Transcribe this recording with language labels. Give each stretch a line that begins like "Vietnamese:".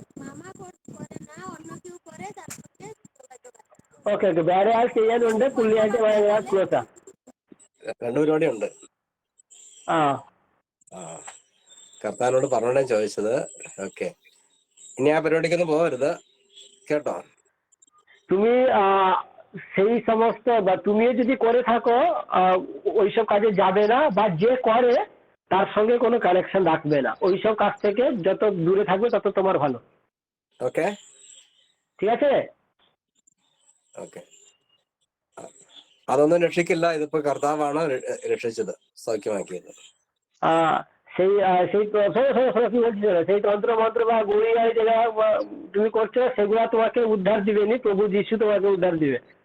Bangla: মামা করে না, অন্য কেউ করে, তার সঙ্গে যোগাযোগ আছে।
Malayalam: ഓക്കെ ഓക്കെ, വേറെ ആൾ ചെയ്യാനുണ്ട്, പുള്ളിയായിട്ട് ഭയങ്കര ക്ലോസാ. രണ്ട് പരിപാടി ഉണ്ട്. കർത്താവിനോട് പറഞ്ഞോണ്ടേ ചോദിച്ചത്. ഓക്കെ, ഇനി ആ പരിപാടിക്കൊന്നും പോകരുത് കേട്ടോ।
Bangla: তুমি সেই সমস্ত, বা তুমিও যদি করে থাকো ওইসব কাজে যাবে না, বা যে করে তার সঙ্গে কোনো কানেকশন রাখবে না। ওইসব কাজ থেকে যত দূরে থাকবে তত তোমার ভালো।
Malayalam: ഓക്കെ
Bangla: ঠিক আছে?
Malayalam: ഓക്കെ, അതൊന്നും രക്ഷിക്കില്ല. ഇതിപ്പോ കർത്താവാണ് രക്ഷിച്ചത്, സൗഖ്യമാക്കിയത്.
Bangla: সেই সেই কি বলছিল, সেই তন্ত্র মন্ত্র বা গুড়িয়া যেটা তুমি করছো, সেগুলা তোমাকে উদ্ধার দিবেনি, প্রভু যিশু তোমাকে উদ্ধার দিবে।